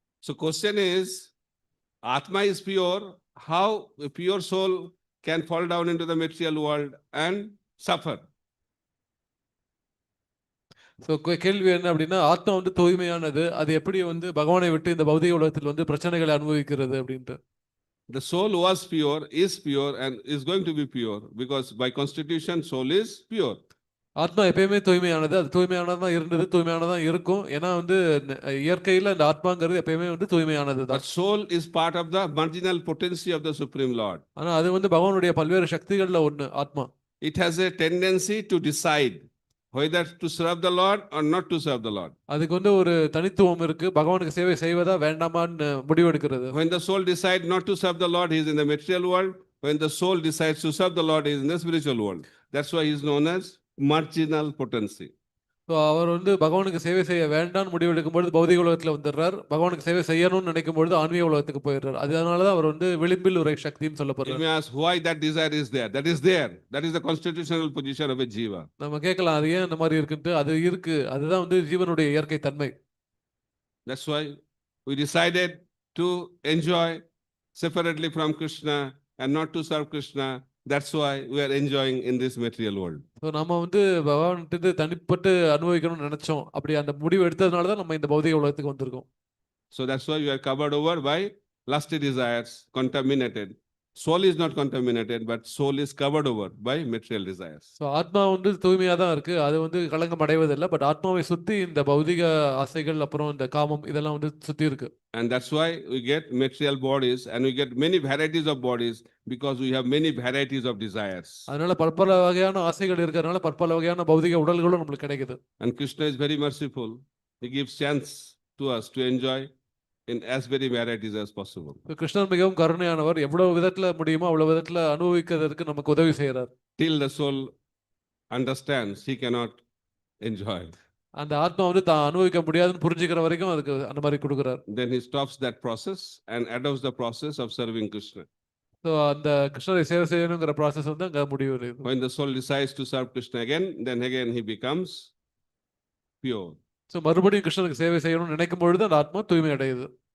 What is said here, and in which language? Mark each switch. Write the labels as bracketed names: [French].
[English] So question is, Atma is pure. How a pure soul can fall down into the material world and suffer? [Tamil] So கேள்வி என்ன அப்படின்னா, ஆத்மா வந்து தூய்மையானது, அது எப்படி வந்து பகவானை விட்டு இந்த பௌதிக உலகத்தில் வந்து பிரச்சனைகளை அனுபவிக்கிறது அப்படின்ட்டு. [English] The soul was pure, is pure, and is going to be pure because by constitution, soul is pure. [Tamil] ஆத்மா எப்பயுமே தூய்மையானது, அது தூய்மையானதான் இருந்தது, தூய்மையானதான் இருக்கும். ஏன்னா வந்து இயற்கையில் அந்த ஆத்மாங்கிறது எப்பயுமே வந்து தூய்மையானது தான். [English] But soul is part of the marginal potency of the Supreme Lord. [Tamil] ஆனா அது வந்து பகவானுடைய பல்வேறு சக்திகள்ல ஒண்ணு ஆத்மா. [English] It has a tendency to decide whether to serve the Lord or not to serve the Lord. [Tamil] அதுக்கு வந்து ஒரு தனித்துவம் இருக்கு, பகவானுக்கு சேவை செய்வதா வேண்டாமான்னு முடிவெடுக்கிறது. [English] When the soul decides not to serve the Lord, he is in the material world. When the soul decides to serve the Lord, he is in the spiritual world. That's why he is known as marginal potency. [Tamil] So அவர் வந்து பகவானுக்கு சேவை செய்ய வேண்டாம்னு முடிவெடுக்கும் பொழுது பௌதிக உலகத்தில் வந்துடுறார், பகவானுக்கு சேவை செய்யணும்னு நினைக்கும் பொழுது ஆன்மீக உலகத்துக்கு போயிடுறார். அதனால தான் அவர் வந்து விளிம்பில் உரை சக்தின்னு சொல்லப்படுறார். [English] You may ask why that desire is there. That is there. That is the constitutional position of a jiva. [Tamil] நம்ம கேட்கலாம், அது ஏன் இந்த மாதிரி இருக்குன்ட்டு. அது இருக்கு, அதுதான் வந்து ஜீவனுடைய இயற்கை தன்மை. [English] That's why we decided to enjoy separately from Krishna and not to serve Krishna. That's why we are enjoying in this material world. [Tamil] So நம்ம வந்து பகவான்கிட்ட தனிப்பட்டு அனுபவிக்கணும்னு நினைச்சோம். அப்படி அந்த முடிவு எடுத்ததுனால தான் நம்ம இந்த பௌதிக உலகத்துக்கு வந்திருக்கோம். [English] So that's why we are covered over by lusty desires, contaminated. Soul is not contaminated, but soul is covered over by material desires. [Tamil] So ஆத்மா வந்து தூய்மையாக தான் இருக்கு, அது வந்து களங்கம் அடைவதில்லை. பட் ஆத்மாவை சுற்றி இந்த பௌதிக ஆசைகள், அப்புறம் இந்த காமம், இதெல்லாம் வந்து சுற்றி இருக்கு. [English] And that's why we get material bodies and we get many varieties of bodies because we have many varieties of desires. [Tamil] அதனால பற்பல வகையான ஆசைகள் இருக்கிறதுனால பற்பல வகையான பௌதிக உடல்களும் நம்மளுக்கு கிடைக்குது. [English] And Krishna is very merciful. He gives chance to us to enjoy in as many varieties as possible. [Tamil] கிருஷ்ணர் மிகவும் கருணையானவர், எவ்வளவு விதத்துல முடியுமோ அவ்வளவு விதத்துல அனுபவிக்கிறதுக்கு நமக்கு உதவி செய்யறார். [English] Till the soul understands, he cannot enjoy. [Tamil] அந்த ஆத்மா வந்து தான் அனுபவிக்க முடியாதுன்னு புரிஞ்சுக்கிற வரைக்கும் அதுக்கு அந்த மாதிரி கொடுக்குறார். [English] Then he stops that process and adopts the process of serving Krishna. [Tamil] So அந்த கிருஷ்ணரை சேவை செய்யணுங்கிற ப்ராசஸ் வந்து அங்கே முடிவு. [English] When the soul decides to serve Krishna again, then again he becomes pure. [Tamil] So மறுபடியும் கிருஷ்ணருக்கு சேவை செய்யணும்னு நினைக்கும் பொழுது அந்த ஆத்மா தூய்மை அடையுது.